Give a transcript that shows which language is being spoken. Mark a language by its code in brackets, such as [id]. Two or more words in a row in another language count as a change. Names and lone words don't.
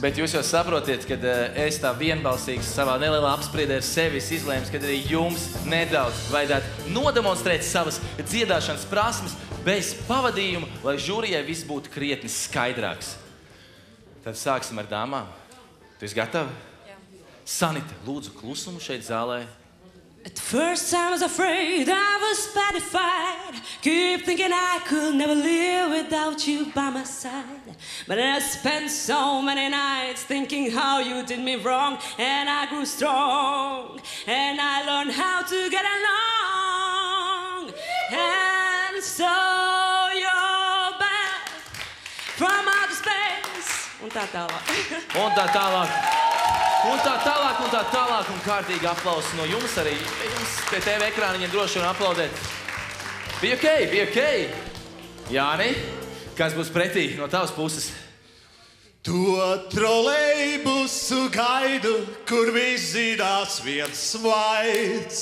[lv] Bet jūs jau saprotiet, kad es tā vienbalsīgs savā nelielā apspriedē ar sevis izlēms, kad arī jums nedaudz vajadzētu nodemonstrēt savas dziedāšanas prasmes bez pavadījuma, lai žūrijai viss būtu krietni skaidrāks. Tad sāksim ar dāmām. Tu esi gatava? Jā. Sanita, lūdzu klusumu šeit zālē. [en] At first I was afraid, I was petrified. Keep thinking I could never live without you by my side. But I spent so many nights thinking how you did me wrong. And I grew strong, and I learned how to get along. And so you're back from outer space. [lv] Un tā tālāk. Un tā tālāk. Un tā tālāk, un tā tālāk, un kārtīgi aplausi no jums arī. Jums pie TV ekrāniņiem droši un aplaudēt. Bija okei, bija okei. Jāni, kas būs pretī no tavas puses? To trolejbusu gaidu, kur viss zinās viens svaids.